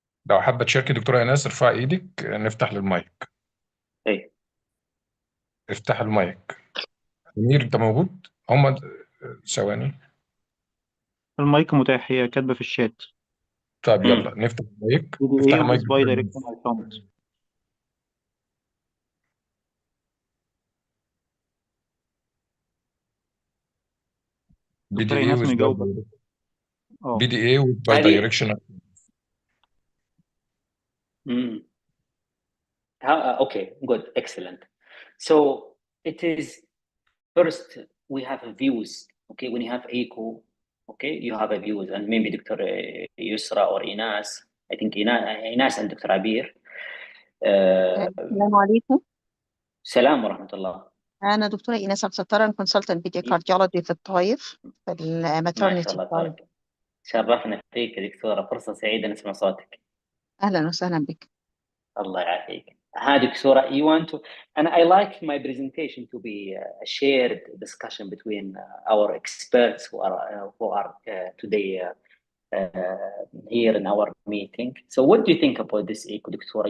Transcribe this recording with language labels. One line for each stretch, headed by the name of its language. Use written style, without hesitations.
Arabic: لو حابة تشاركي دكتورة ايناس ارفعي ايدك نفتح للمايك. اي افتح المايك. منير انت موجود؟ هم ثواني. المايك متاح، هي كاتبة في الشات. طيب يلا نفتح المايك. افتح
English: PDA
Arabic: المايك.
English: with bidirectional front.
Arabic: دكتورة إيناس مجاوبة.
English: PDA with bidirectional. Okay, good, excellent. So it is first we have views. Okay, when you have echo, okay, you have a views, and maybe Dr. Yusra or Inas. I think Inas and Dr. Abir.
Arabic: السلام عليكم. السلام ورحمة الله. أنا دكتورة إيناس عبد الستار، كونسلتنت بيدي كارديولوجي في الطايف، في الماترنتي الطايف. شرفنا فيك يا دكتورة، فرصة سعيدة نسمع صوتك. أهلا وسهلا بك. الله يعافيك.
English: دكتورة, you want to, and I like my presentation to be a shared discussion between our experts who are today here in our meeting. So what do you think about this echo, Doctora?